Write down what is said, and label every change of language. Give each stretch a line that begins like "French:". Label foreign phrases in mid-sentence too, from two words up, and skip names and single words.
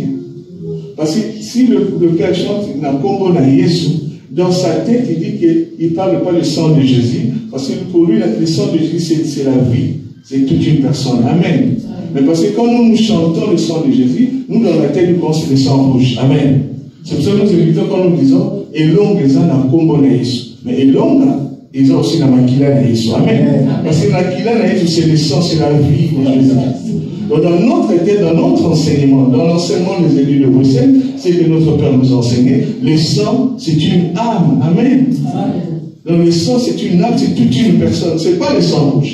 French: Parce que si le père chante dans sa tête, il dit qu'il ne parle pas du sang de Jésus. Parce que pour lui, le sang de Jésus, c'est la vie. C'est toute une personne. Amen. Mais parce que quand nous chantons le sang de Jésus, nous, dans la tête, nous pensons le sang rouge. Amen. C'est pour ça que nous évitons quand nous disons
Lingala: Elonga na kombo na Yesu.
French: Mais Elonga, ils ont aussi la
Lingala: makila na Yesu.
French: Amen. Parce que la
Lingala: makila na Yesu,
French: c'est le sang, c'est la vie de Jésus. Donc, dans notre tête, dans notre enseignement, dans l'enseignement des élus de Bruxelles, c'est que notre Père nous enseignait. Le sang, c'est une âme. Amen. Donc, le sang, c'est une âme, c'est toute une personne. Ce n'est pas le sang rouge.